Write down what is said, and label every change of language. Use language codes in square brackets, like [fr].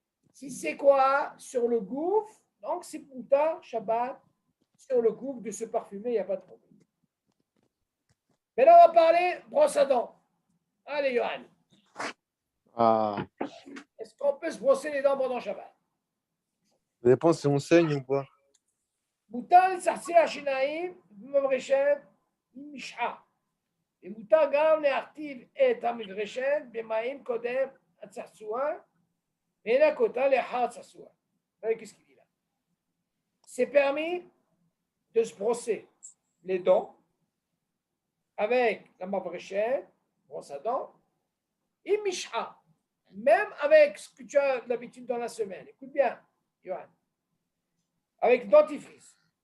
[fr] Si c'est quoi? Sur le gouffre. Donc, c'est Pouta, Shabbat, sur le gouffre de se parfumer, il n'y a pas de problème. Maintenant, on va parler brosse à dents. Allez, Johan. Ah, Est-ce qu'on peut se brosser les dents pendant Shabbat? ça dépend si on saigne ou pas. [he] מותר לצחצח שיניים במברשת עם משחה. ומותר גם להרטיב את המברשת במים קודם הצחצוח ולנקותה אותה לאחר הצחצוח. [fr] Qu'est-ce qu'il dit là? C'est permis de se brosser les dents avec la mavrechet, brosse à dents, et misha, même avec ce que tu as l'habitude dans la semaine. Écoute bien, Johan. Avec dentifrice.